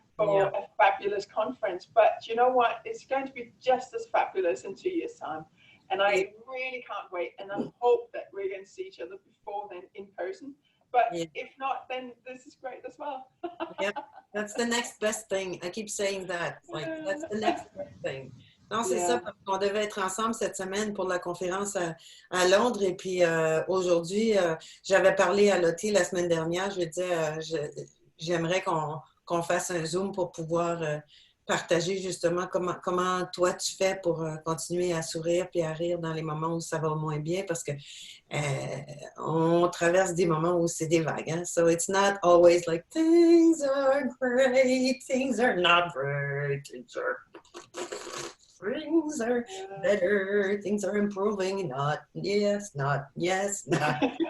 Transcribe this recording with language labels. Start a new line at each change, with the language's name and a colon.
English: for a fabulous conference. But you know what? It's going to be just as fabulous in 2 years' time. And I really can't wait. And I hope that we're going to see each other before then in person. But Yeah. if not, then this is great as well. Yeah. That's the next best thing. I keep saying that. Like, that's the next best thing.
French: Non, c'est ça,
English: Yeah.
French: parce qu'on devait être ensemble cette semaine pour la conférence à Londres. Et puis aujourd'hui, j'avais parlé à Lotte la semaine dernière. Je lui disais, j'aimerais qu'on fasse un Zoom pour pouvoir partager justement comment toi tu fais pour continuer à sourire puis à rire dans les moments où ça va moins bien parce que on traverse des moments où c'est des vagues. Hein?
English: So it's not always like things are great, things are not great, things are better, things are improving, not yes, not yes, not.